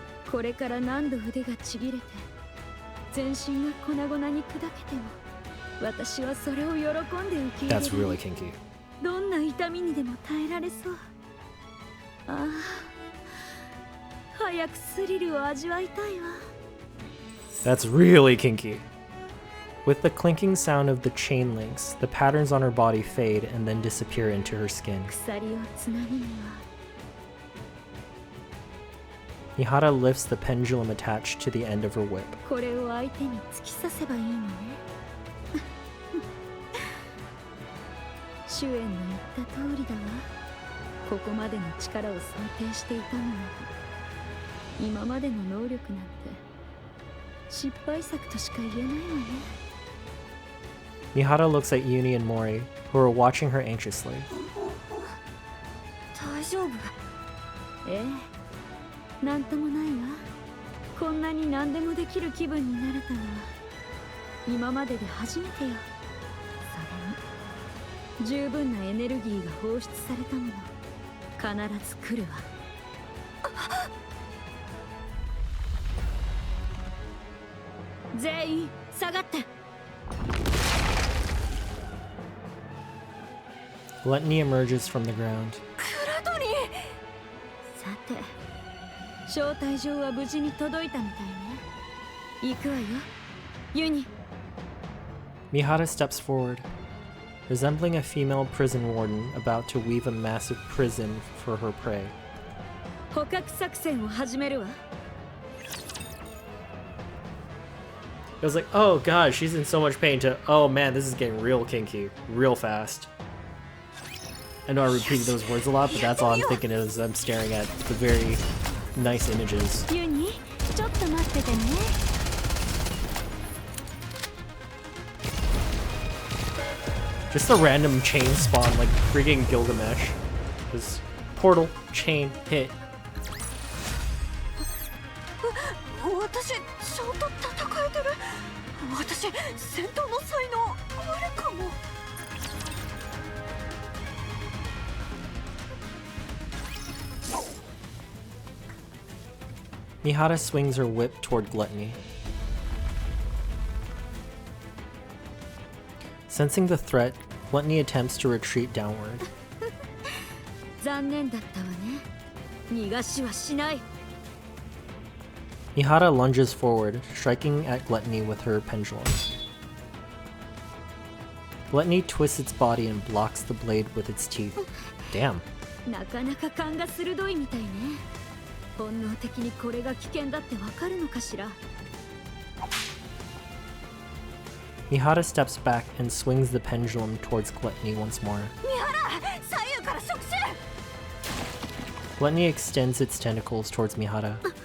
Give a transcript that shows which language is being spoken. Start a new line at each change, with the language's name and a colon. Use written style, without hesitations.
Japanese: これから何度腕がちぎれて全身が粉々に砕けても私はそれを喜んで受け入れる。
English: That's really kinky.
Japanese: どんな痛みにでも耐えられそう。ああ、早くスリルを味わいたいわ。 That's really kinky.
English: With the clinking sound of the chain links, the patterns on her body fade and then disappear into her skin.
Japanese: 鎖をつなぐには
English: Mihara lifts the pendulum attached to the end of her whip.
Japanese: これを相手に突き刺せばいいのね。主演の言った通りだわ。ここまでの力を想定していたのに今までの能力なんて失敗作としか言えないわね。
English: Mihara looks at Uni and Mori, who are watching her anxiously.
Japanese: 大丈夫？ええ、なんともないわ。こんなに何でもできる気分になれたのは今までで初めてよ。それに十分なエネルギーが放出されたもの必ず来るわ。全員下がって。
English: Gluttony emerges from the ground.
Japanese: さて、招待状は無事に届いたみたいね。行くわよ、ユニ。
English: Mihara steps forward, resembling a female prison warden about to weave a massive prison for her prey.
Japanese: 捕獲作戦を始めるわ。
English: It was like, oh god, she's in so much pain, to, oh man, this is getting real kinky, real fast. I know I repeat those words a lot, but that's all I'm thinking as I'm staring at the very nice images.
Japanese: ユニちょっと待っててね
English: Just a random chain spawn, like freaking Gilgamesh. Just portal, chain, hit.
Japanese: 私ちゃんと戦えてる。私戦闘の才能あるかも。
English: Mihara swings her whip toward Gluttony. Sensing the threat, Gluttony attempts to retreat downward.
Japanese: 残念だったわね逃がしはしない
English: Mihara lunges forward, striking at Gluttony with her pendulum. Gluttony twists its body and blocks the blade with its teeth. Damn.
Japanese: なかなか勘が鋭いみたいね本能的にこれが危険だってわかるのかしら
English: Mihara steps back and swings the pendulum towards Gluttony once more.
Japanese: 三原左右から触手
English: Gluttony extends its tentacles towards Mihara.